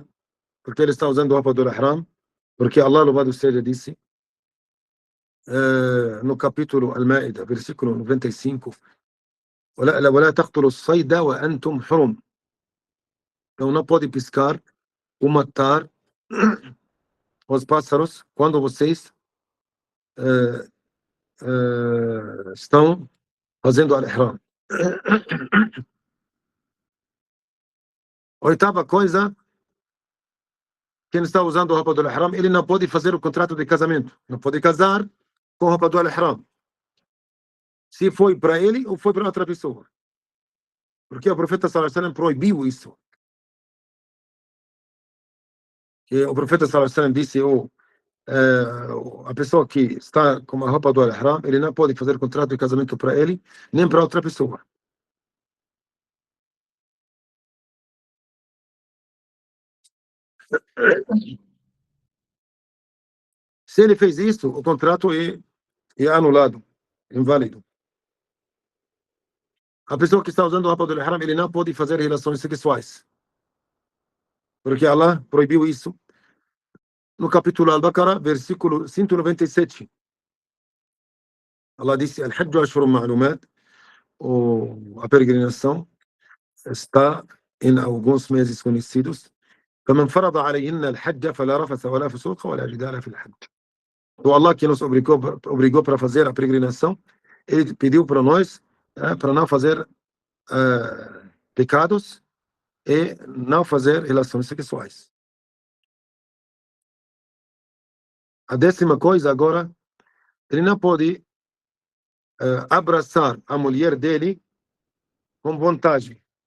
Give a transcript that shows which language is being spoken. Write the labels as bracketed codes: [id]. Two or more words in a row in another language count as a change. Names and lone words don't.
[pt] Porque ele está usando roupa do ihram. Porque Allah, louvado seja, disse no capítulo Al-Ma'idah, versículo 95, [ar] ولا تقتلوا الصيد وأنتم حرم. [pt] Então, não pode piscar ou matar os pássaros quando vocês estão fazendo al-ihram. Oitava coisa, quem está usando roupa do ihram, ele não pode fazer o contrato de casamento. Não pode casar com roupa do ihram. Se foi para ele ou foi para outra pessoa. Porque o profeta [ar] صلى الله عليه وسلم [pt] proibiu isso. E o profeta [ar] صلى الله عليه وسلم [pt] disse, a pessoa que está com a roupa do ihram, ele não pode fazer contrato de casamento para ele, nem para outra pessoa. Se ele fez isso, o contrato é anulado, inválido. A pessoa que está usando a roupa do ihram, ele não pode fazer relações sexuais. Porque Allah proibiu isso. No capítulo Al-Baqarah, versículo 197. Allah disse, [ar] الحج أشهر معلومات, [pt] a peregrinação está em alguns meses conhecidos. [ar] فمن فرض عليهن الحج فلا رفث ولا فسوق ولا جدال في الحج. [pt] O Allah que nos obrigou para fazer a peregrinação, ele pediu para nós para não fazer pecados e não fazer relações sexuais. A 10ª coisa agora, ele não pode abraçar a mulher dele com vontade.